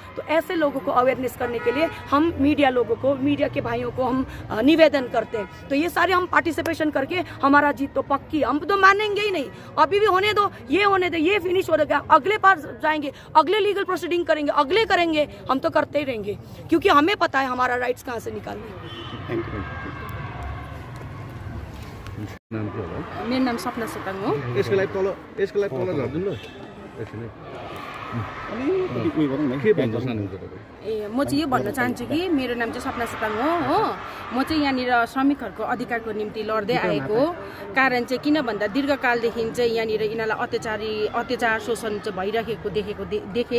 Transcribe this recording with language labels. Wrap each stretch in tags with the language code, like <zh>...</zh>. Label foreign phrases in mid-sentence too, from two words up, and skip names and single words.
<hi>तो ऐसे लोगों को अवेयरनेस करने के लिए हम मीडिया के भाइयों को हम निवेदन करते हैं। तो ये सारे हम पार्टिसिपेशन करके हमारा जीत तो पक्की, हम तो मानेंगे ही नहीं। अभी भी होने दो, ये फिनिश हो गया, अगले पार जाएंगे, अगले</hi> <en>legal proceeding</en> <hi>करेंगे, अगले करेंगे, हम तो करते ही रहेंगे, क्योंकि हमें पता है हमारा राइट्स कहाँ से निकालने।</hi> <en>thank you.</en> <ne>मेरो नाम सपना सुताङ हो। यसको लागि तल झर्दिनु ल। ए म चाहिँ यो भन्न चाहन्छु कि मेरो नाम चाहिँ सपना सुताङ हो। म चाहिँ यहाँनिर श्रमिकहरूको अधिकारको निम्ति लड्दै आएको कारण चाहिँ किन भन्दा दीर्घकालदेखि चाहिँ यहाँनिर यिनीहरूलाई अत्याचार शोषण चाहिँ भइरहेको देखेँ।</ne>